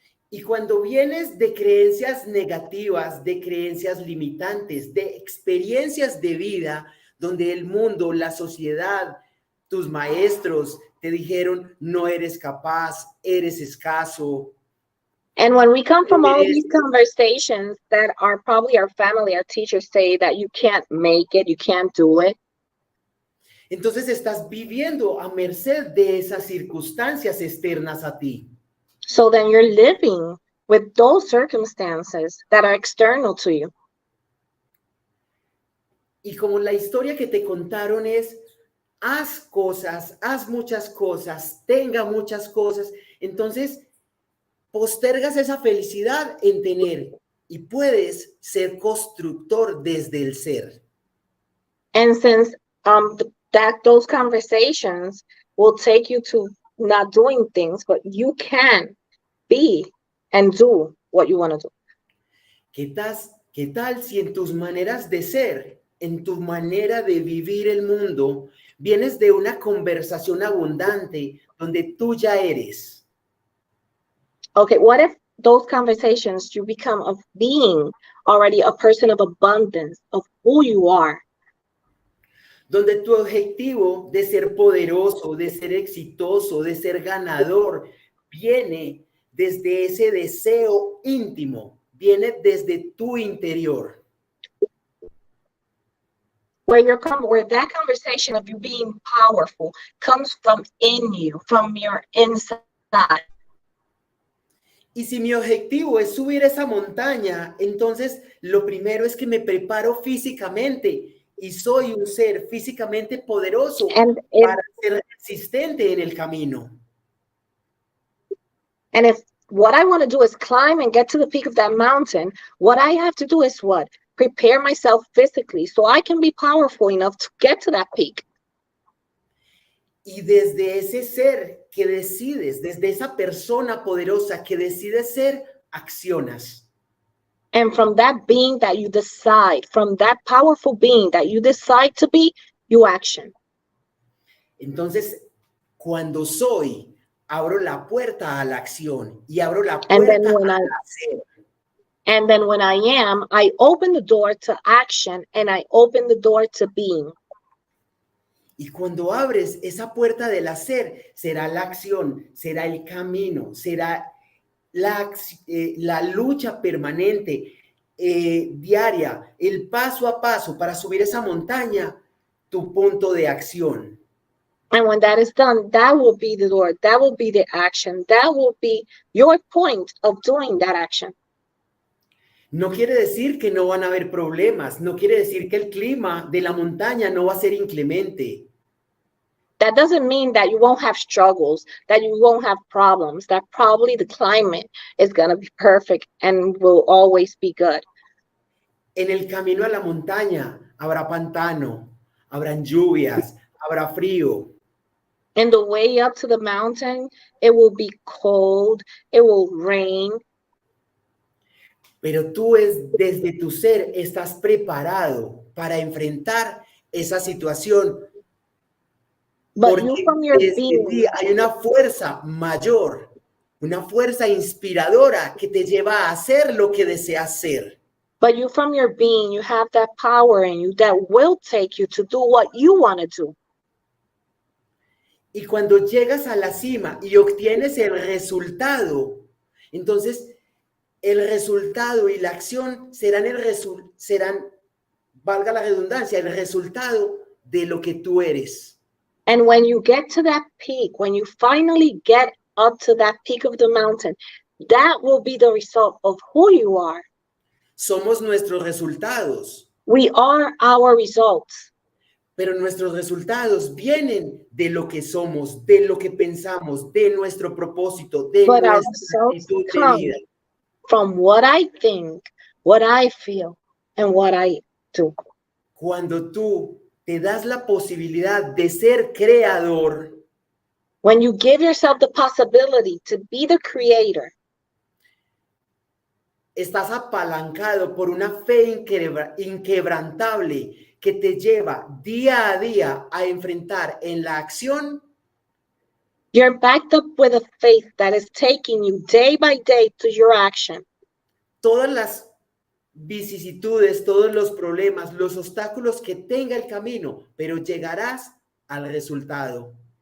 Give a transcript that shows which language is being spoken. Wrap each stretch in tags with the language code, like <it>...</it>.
<es>Y cuando vienes de creencias negativas, de creencias limitantes, de experiencias de vida, donde el mundo, la sociedad, tus maestros te dijeron, no eres capaz, eres escaso.</es> <en>And when we come from all these conversations that are probably our family, our teachers say that you can't make it, you can't do it.</en> <es>Entonces estás viviendo a merced de esas circunstancias externas a ti.</es> <en>So then you're living with those circumstances that are external to you.</en> <es>Y como la historia que te contaron es, haz cosas, haz muchas cosas, tenga muchas cosas, entonces postergas esa felicidad en tener y puedes ser constructor desde el ser.</es> <en>And since those conversations will take you to not doing things, but you can be and do what you want to do.</en> <es>¿Qué tal si en tus maneras de ser, en tu manera de vivir el mundo, vienes de una conversación abundante donde tú ya eres?</es> <en>Okay, what if those conversations you become of being already a person of abundance, of who you are?</en> <es>donde tu objetivo de ser poderoso, de ser exitoso, de ser ganador, viene desde ese deseo íntimo, viene desde tu interior.</es> <en>Where that conversation of you being powerful comes from in you, from your inside.</en> <es>Y si mi objetivo es subir esa montaña, entonces lo primero es que me preparo físicamente y soy un ser físicamente poderoso para ser resistente en el camino.</es> <en>And if what I want to do is climb and get to the peak of that mountain, what I have to do is what? Prepare myself physically so I can be powerful enough to get to that peak.</en> <es>Y desde ese ser que decides, desde esa persona poderosa que decides ser, accionas.</es> <en>And from that being that you decide, from that powerful being that you decide to be, you action.</en> <es>Entonces, cuando soy, abro la puerta a la acción y abro la puerta al hacer.</es> <en>And then when I am, I open the door to action and I open the door to being.</en> <es>Y cuando abres esa puerta del hacer, será la acción, será el camino, será la lucha permanente, diaria, el paso a paso para subir esa montaña, tu punto de acción.</es> <en>And when that is done, that will be the door, that will be the action, that will be your point of doing that action.</en> <es>No quiere decir que no van a haber problemas, no quiere decir que el clima de la montaña no va a ser inclemente.</es> <en>That doesn't mean that you won't have struggles, that you won't have problems, that probably the climate is going to be perfect and will always be good.</en> <es>En el camino a la montaña habrá pantano, habrán lluvias, habrá frío.</es> <en>In the way up to the mountain, it will be cold, it will rain.</en> <es>Pero tú desde tu ser estás preparado para enfrentar esa situación. Porque desde ti hay una fuerza mayor, una fuerza inspiradora que te lleva a hacer lo que deseas ser.</es> <en>But you from your being, you have that power in you that will take you to do what you want to do.</en> <es>Y cuando llegas a la cima y obtienes el resultado, entonces el resultado y la acción serán valga la redundancia, el resultado de lo que tú eres.</es> <en>And when you get to that peak, when you finally get up to that peak of the mountain, that will be the result of who you are.</en> <es>Somos nuestros resultados.</es> <en>We are our results.</en> <es>Pero nuestros resultados vienen de lo que somos, de lo que pensamos, de nuestro propósito, de nuestra actitud de vida.</es> <en>From what I think, what I feel, and what I do.</en> <es>Cuando tú te das la posibilidad de ser creador,</es> <en>when you give yourself the possibility to be the creator,</en> <es>estás apalancado por una fe inquebrantable que te lleva día a día a enfrentar en la acción.</es> <en>You're backed up with a faith that is taking you day by day to your action.</en> <es>Todas las vicisitudes, todos los problemas, los obstáculos que tenga el camino, pero llegarás al resultado.</es>